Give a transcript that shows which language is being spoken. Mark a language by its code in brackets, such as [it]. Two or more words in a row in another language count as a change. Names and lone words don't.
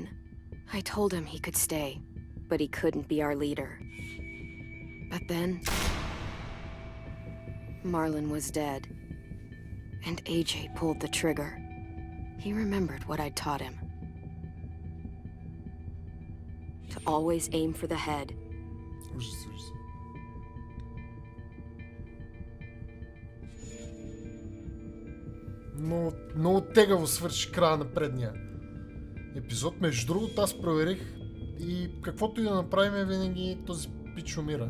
[en] I told him he could stay, but he couldn't be our leader. But then, Marlon was dead, and AJ pulled the trigger. He remembered what I'd taught him. To always aim for the head. [bg] Ужас. Но много тегаво свърши края на предния епизод. Между другото, аз проверих и каквото и да направим, винаги този пич умира.